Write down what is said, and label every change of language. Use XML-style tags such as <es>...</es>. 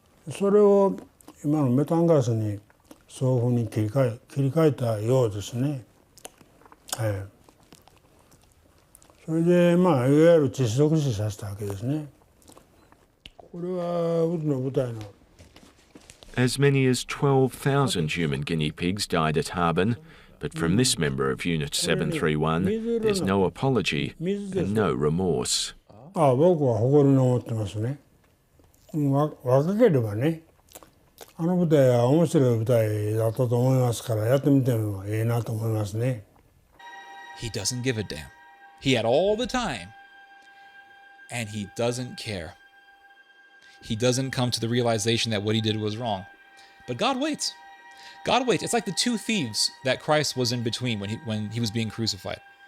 <ja>それを今のメタンガスにそういうふうに切り替えたようですね。はい。それでいわゆる窒息死させたわけですね。これはうちの部隊の。</ja> <en>As many as 12,000 human guinea pigs died at Harbin, but from this member of Unit 731, there's no apology and no remorse.</en> <ja>僕は誇りに思ってますね。若ければね、部隊は面白い部隊だったと思いますから、やってみてもいいなと思いますね。</ja> <en>He doesn't give a damn. He had all the time, and he doesn't care. He doesn't come to the realization that what he did was wrong. But God waits. God waits. It's like the two thieves that Christ was in between when he was being crucified.</en>